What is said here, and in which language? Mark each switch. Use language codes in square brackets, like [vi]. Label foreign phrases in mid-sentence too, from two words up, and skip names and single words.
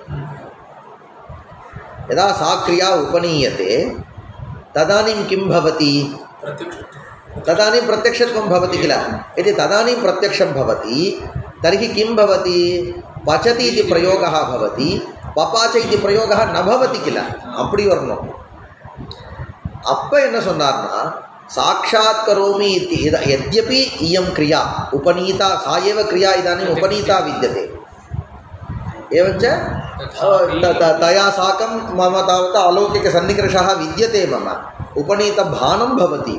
[sa] यदा सा क्रिया उपनीयते तदानीं किं भवति? तदानीं प्रत्यक्षत्वं भवति किल. यदि तदानीं प्रत्यक्षं भवति तर्हि किं भवति? पचति इति प्रयोगः भवति, पपाच इति प्रयोगः न भवति किल. [ta] அப்படி வரணும். அப்போ என்ன சொன்னார்னா [sa] साक्षात् करोमि इति यद्यपि इयं क्रिया उपनीता सा एव क्रिया इदानीम् उपनीता विद्यते. एवञ्च तया साकं मम तावत् अलौकिकसन्निकर्षः विद्यते, मम उपनीतभानं भवति.